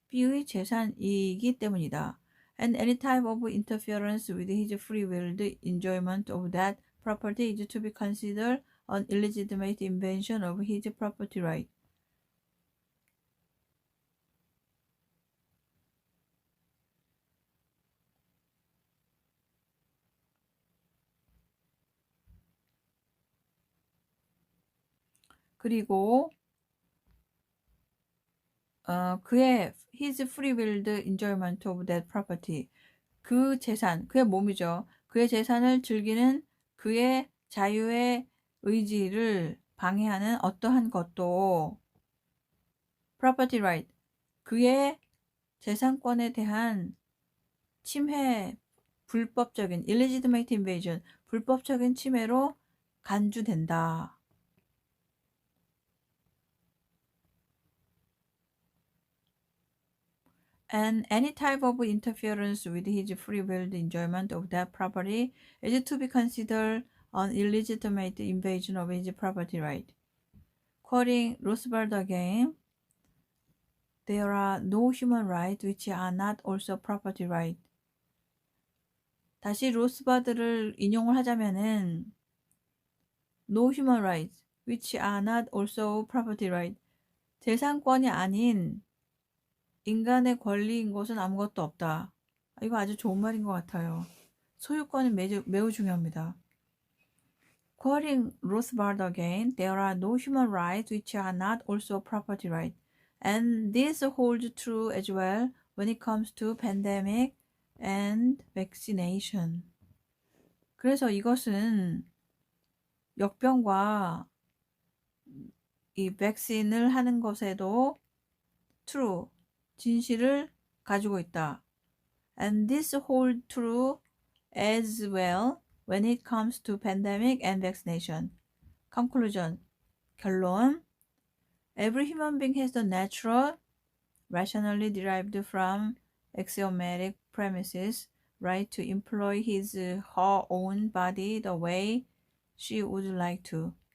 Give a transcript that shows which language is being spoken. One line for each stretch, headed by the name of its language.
Korean: B의 재산이기 때문이다.
English: And any type of interference with his free-willed enjoyment of that property is to be considered an illegitimate invasion of his property right.
Korean: 그리고 그의
English: his free-willed enjoyment of that property,
Korean: 그 재산, 그의 몸이죠. 그의 재산을 즐기는 그의 자유의 의지를 방해하는 어떠한 것도
English: property right,
Korean: 그의 재산권에 대한 침해, 불법적인
English: illegitimate invasion,
Korean: 불법적인 침해로 간주된다.
English: And any type of interference with his free-willed enjoyment of that property is to be considered an illegitimate invasion of his property right. Quoting Roosevelt again, there are no human rights which are not also property right.
Korean: 다시 로스바드를 인용을 하자면은
English: no human rights which are not also property right.
Korean: 재산권이 아닌 인간의 권리인 것은 아무것도 없다. 이거 아주 좋은 말인 것 같아요. 소유권은 매우 중요합니다.
English: Quoting Rothbard again, there are no human rights which are not also property right. And this holds true as well when it comes to pandemic and vaccination.
Korean: 그래서 이것은 역병과 이 백신을 하는 것에도
English: true,
Korean: 진실을 가지고 있다.
English: And this holds true as well when it comes to pandemic and vaccination. Conclusion,
Korean: 결론.
English: Every human being has the natural, rationally derived from axiomatic premises right to employ his her own body the way she would like to.